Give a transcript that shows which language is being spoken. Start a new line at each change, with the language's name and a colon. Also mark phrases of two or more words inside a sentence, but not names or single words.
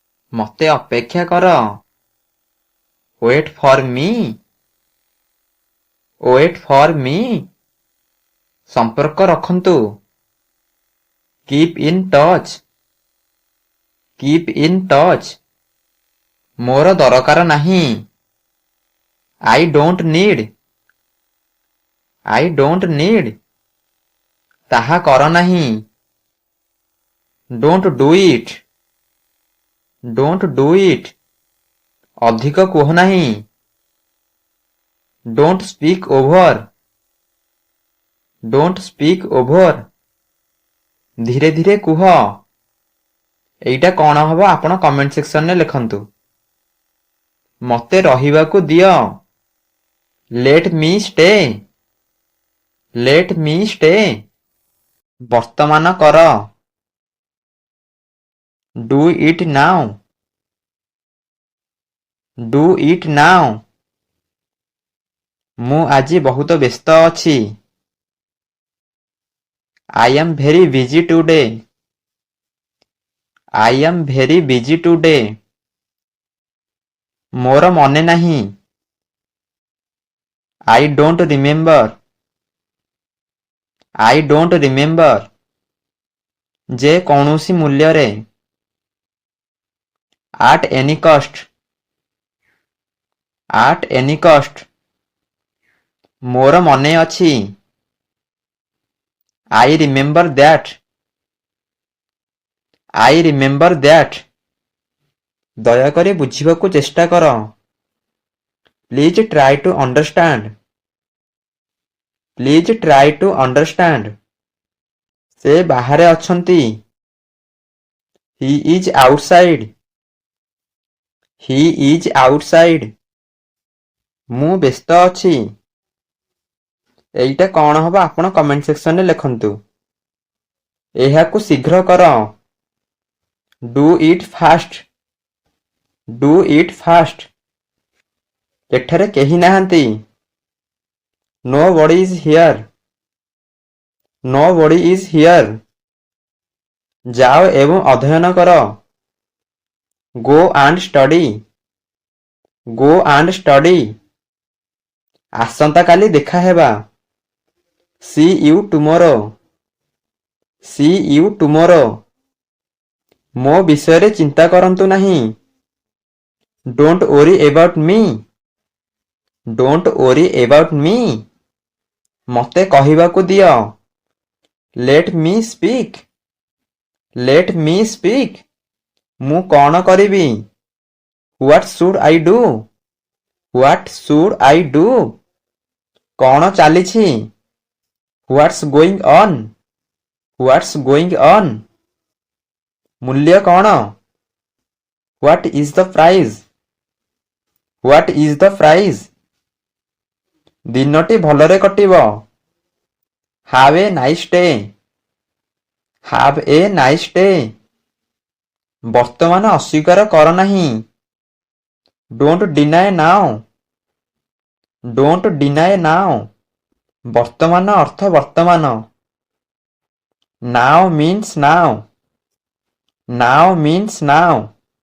Odia: ମତେ ଅପେକ୍ଷା କର।
English: Wait for me. Wait for me.
Odia: ସମ୍ପର୍କ ରଖନ୍ତୁ।
English: Keep in touch. Keep in touch.
Odia: ମୋର ଦରକାର ନାହିଁ।
English: I don't need. I don't need.
Odia: ତାହା କର ନାହିଁ।
English: Don't do it. Don't do it.
Odia: ଅଧିକ କୁହ ନାହିଁ।
English: Don't speak over. Don't speak over.
Odia: ଧୀରେ ଧୀରେ କୁହ। ଏଇଟା କଣ ହବ ଆପଣ କମେଣ୍ଟ ସେକ୍ସନରେ ଲେଖନ୍ତୁ। ମତେ ରହିବାକୁ ଦିଅ।
English: Let me stay. Let me stay.
Odia: ବର୍ତ୍ତମାନ କର।
English: Do it now. Do it now.
Odia: ମୁଁ ଆଜି ବହୁତ ବ୍ୟସ୍ତ ଅଛି।
English: I am very busy today. I am very busy today.
Odia: ମୋର ମନେ ନାହିଁ।
English: I don't remember. I don't remember.
Odia: ଯେ କୌଣସି ମୂଲ୍ୟରେ।
English: At any cost. At any cost.
Odia: ମୋର ମନେ ଅଛି।
English: I remember that. I remember that.
Odia: ଦୟାକରି ବୁଝିବାକୁ ଚେଷ୍ଟା କର।
English: Please try to understand. Please try to understand.
Odia: ସେ ବାହାରେ ଅଛନ୍ତି।
English: He is outside. He is outside.
Odia: ମୁଁ ବ୍ୟସ୍ତ ଅଛି। ଏଇଟା କଣ ହବ ଆପଣ କମେଣ୍ଟ ସେକ୍ସନରେ ଲେଖନ୍ତୁ। ଏହାକୁ ଶୀଘ୍ର କର।
English: Do it fast. Do it fast.
Odia: ଏଠାରେ କେହି ନାହାନ୍ତି।
English: Nobody is here. Nobody is here.
Odia: ଯାଅ ଏବଂ ଅଧ୍ୟୟନ କର।
English: Go and study. Go and study.
Odia: ଆସନ୍ତା କାଲି ଦେଖା ହେବା।
English: See you tomorrow. See you tomorrow.
Odia: ମୋ ବିଷୟରେ ଚିନ୍ତା କରନ୍ତୁ ନାହିଁ।
English: Don't worry about me. Don't worry about me.
Odia: ମତେ କହିବାକୁ ଦିଅ।
English: Let me speak. Let me speak.
Odia: ମୁଁ କଣ କରିବି?
English: What should I do? What should I do?
Odia: କଣ ଚାଲିଛି?
English: What's going on? What's going on?
Odia: ମୂଲ୍ୟ କଣ?
English: What is the price? What is the price?
Odia: ଦିନଟି ଭଲରେ କଟିବ।
English: Have a nice day. Have a nice day.
Odia: ବର୍ତ୍ତମାନ ଅସ୍ୱୀକାର କର ନାହିଁ।
English: Don't deny now. Don't deny now.
Odia: ବର୍ତ୍ତମାନ ଅର୍ଥ ବର୍ତ୍ତମାନ।
English: Now means now. Now means now.